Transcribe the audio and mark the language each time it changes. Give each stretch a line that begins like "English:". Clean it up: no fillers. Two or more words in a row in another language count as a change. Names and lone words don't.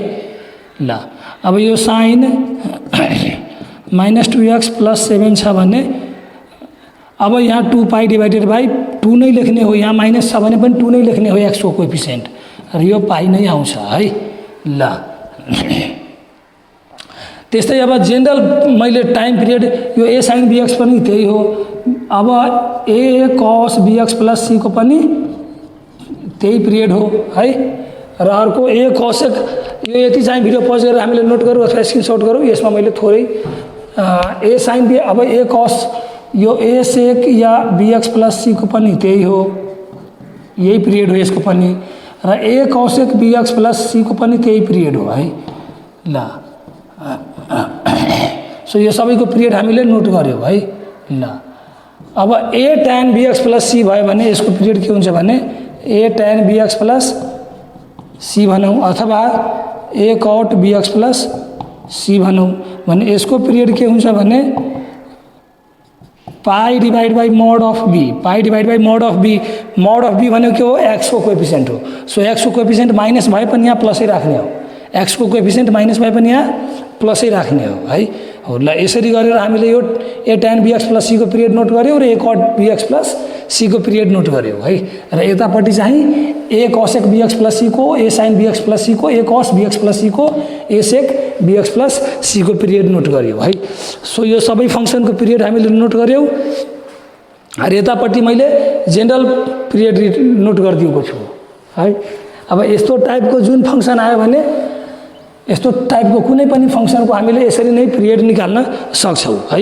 Nepali: ल अब यो sin -2x + 7 छ भने अब यहाँ 2
English: pi divided by 2
Nepali: नै लेख्ने हो। यहाँ माइनस छ भने पनि 2 नै लेख्ने हो x को कोएफिसिएन्ट र यो पाई नै आउँछ है। ल त्यस्तै अब जेनरल मैले
English: time period
Nepali: यो a sin bx पनि त्यही हो। अब a cos bx + c को पनि त्यही पिरियड हो है। र अर्को a cosec, यो यति चाहिँ
English: video pause
Nepali: गरेर हामीले नोट गरौँ अथवा स्क्रिनसट गरौँ। यसमा मैले थोरै a sin b, अब a cos यो a sec या bx + c को पनि त्यही हो, यही पिरियड हो यसको पनि। र a cosec bx + c को पनि त्यही पिरियड हो है। ल सो यो सबैको पिरियड हामीले नोट गर्यौँ है। ल अब a tan bx + c भयो भने यसको पिरियड के हुन्छ भने a tan bx + c भनौँ अथवा a cot bx + c भनौँ भने यसको पिरियड के हुन्छ भने
English: pi divide by mod of b, pi divide by mod of b. mod of b
Nepali: भनेको के हो? x को कोएफिसिएन्ट हो। सो x को कोएफिसिएन्ट माइनस भए पनि यहाँ प्लसै राख्ने हो, x को कोएफिसिएन्ट माइनस भए पनि यहाँ प्लसै राख्ने हो है। हो ल यसरी गरेर हामीले यो a tan bx + c को पिरियड नोट गऱ्यौँ र a cot bx + c को पिरियड नोट गऱ्यौँ है। र यतापट्टि चाहिँ a cosec bx + c को, a sin bx + c को, a cos bx + c को, a sec bx + c को पिरियड नोट गऱ्यौँ है। सो यो सबै फङ्सनको पिरियड हामीले नोट गऱ्यौँ। र यतापट्टि मैले जेनरल पिरियड नोट गरिदिएको छु है। अब यस्तो टाइपको जुन फङ्सन आयो भने यस्तो टाइपको कुनै पनि फङ्सनको हामीले यसरी नै पिरियड निकाल्न सक्छौँ है।